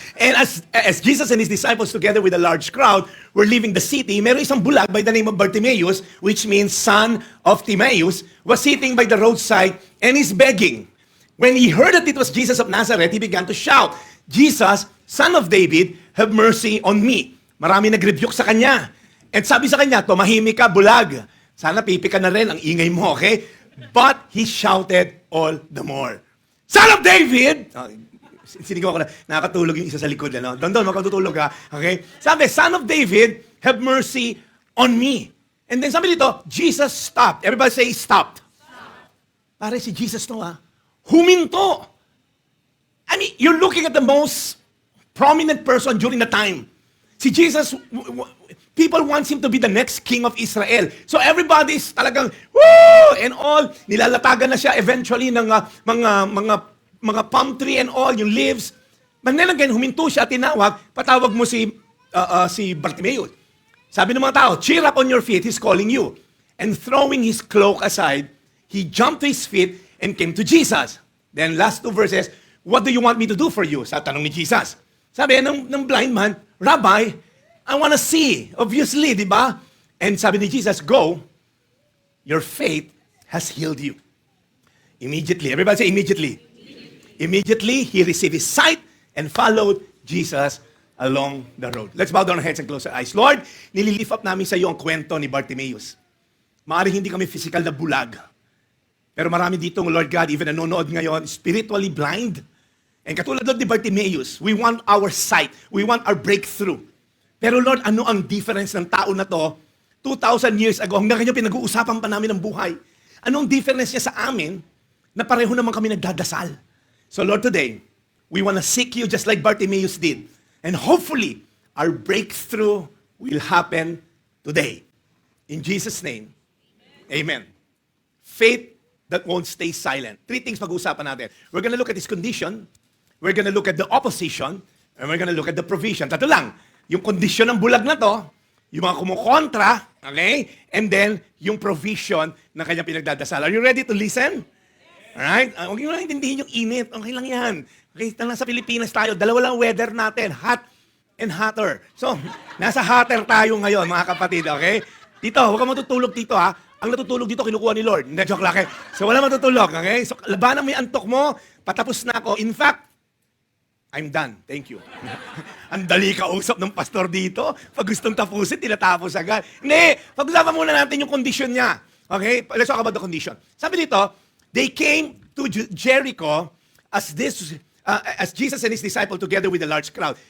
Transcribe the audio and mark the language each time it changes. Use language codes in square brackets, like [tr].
[en] And as Jesus and his disciples together with a large crowd were leaving the city, [tl] meron isang bulag [en] by the name of Bartimaeus, which means son of Timaeus, was sitting by the roadside and is begging. When he heard that it was Jesus of Nazareth, he began to shout, Jesus, Son of David, have mercy on me. [tl] Marami nag-rebuke sa kanya. At sabi sa kanya, tumahimik ka, bulag. Sana pipi ka na rin, ang ingay mo, okay? [en] But he shouted all the more, Son of David! [tl] Sinigaw ko na, nakakatulog yung isa sa likod. Ano? Doon, makatutulog ka. Okay? [en] Sabi, Son of David, have mercy on me. And then [tl] sabi dito, [en] Jesus stopped. Everybody say, stopped. [tl] Pare si Jesus to, huminto. [en] I mean, you're looking at the most prominent person during the time. Si Jesus, people want him to be the next king of Israel. So everybody's talagang, woo! [tl] And all, nilalatagan na siya eventually ng mga palm tree and all, yung leaves. But then again, huminto siya, tinawag, patawag mo si Bartimaeus. Sabi ng mga tao, [en] cheer up on your feet, he's calling you. And throwing his cloak aside, he jumped to his feet and came to Jesus. Then last 2 verses, what do you want me to do for you? [tl] Sa tanong ni Jesus. [en] Sabi ng blind man, Rabbi, I want to see. Obviously, di ba? And [tl] sabi ni Jesus, [en] go, your faith has healed you. Immediately, everybody say immediately. Immediately, he received his sight and followed Jesus along the road. Let's bow down our heads and close our eyes. [tl] Lord, nililift up namin sa iyo ang kwento ni Bartimaeus. Maaaring hindi kami physical na bulag. Pero marami dito, Lord God, even nanonood ngayon, [en] spiritually blind. And [tl] katulad ni Bartimaeus, [en] we want our sight. We want our breakthrough. [tl] Pero Lord, ano ang difference ng tao na to 2,000 years ago? Hanggang ngayon pinag-uusapan pa namin ng buhay. Anong difference niya sa amin na pareho naman kami nagdadasal? [en] So Lord, today, we want to seek you just like Bartimaeus did. And hopefully, our breakthrough will happen today. In Jesus' name, amen. faith that won't stay silent. Three things [tl] pag-uusapan natin. [en] We're gonna look at his condition, we're gonna look at the opposition, and we're gonna look at the provision. [tl] Tatlo lang. Yung kondisyon ng bulag na to, yung mga kumukontra, okay? [en] And then, [tl] yung provision na kanyang pinagdadasal. [en] Are you ready to listen? Alright? [tl] Huwag nyo lang intindihin yung init. Okay lang yan. Okay, nasa Pilipinas tayo. Dalawa lang weather natin. [en] Hot and hotter. [tl] So, nasa hotter tayo ngayon, mga kapatid. Okay? Dito, huwag kang matutulog dito, ha? Ang natutulog dito, kinukuha ni Lord. Hindi, joke lang. Okay? So, wala matutulog. Okay? So, labanan mo yung antok mo. Patapos na ako. [en] In fact, I'm done. Thank you. [tl] Ang dali kausap ng pastor dito. Pag gustong tapusin, tinatapos agad. Hindi. Pag-usapan muna natin yung condition niya. Okay? [en] Let's talk about the condition. [tl] Sabi dito, [en] they came to Jericho as Jesus and his disciple together with a large crowd.